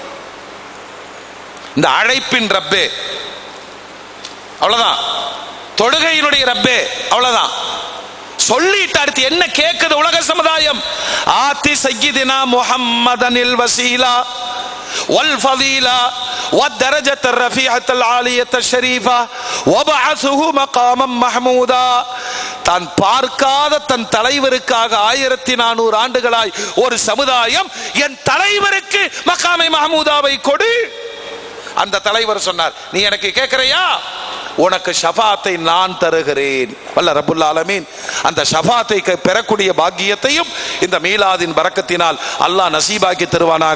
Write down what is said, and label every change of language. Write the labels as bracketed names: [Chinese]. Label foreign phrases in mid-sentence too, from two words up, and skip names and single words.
[Tamil] இந்த அழைப்பின் ரப்பே, அவ்வளவுதான். தொழுகையினுடைய ரப்பே, அவ்வளவுதான். சொல்லிட்டு அடுத்து என்ன கேட்குது உலக சமுதாயம்? [Arabic] آت سيدنا محمدا الوسيلة والفضيلة والدرجة الرفيعة العالية الشريفة وبعثه مقاما محمودا. [Tamil] தான் பார்க்காத தன் தலைவருக்காக 1400 ஆண்டுகளாய் ஒரு சமுதாயம் என் தலைவருக்கு மகாமை மஹமூதாவை கொடு. அந்த தலைவர் சொன்னார், நீ எனக்கு கேட்கிறையா, உனக்கு ஷஃபாத்தை நான் தருகிறேன். வல்ல [Arabic] رب العالمين [Tamil] அந்த ஷஃபாத்தை பெறக்கூடிய பாக்கியத்தையும் இந்த மீலாதின் பரக்கத்தினால் அல்லாஹ் நசீபாக்கி தருவானாக.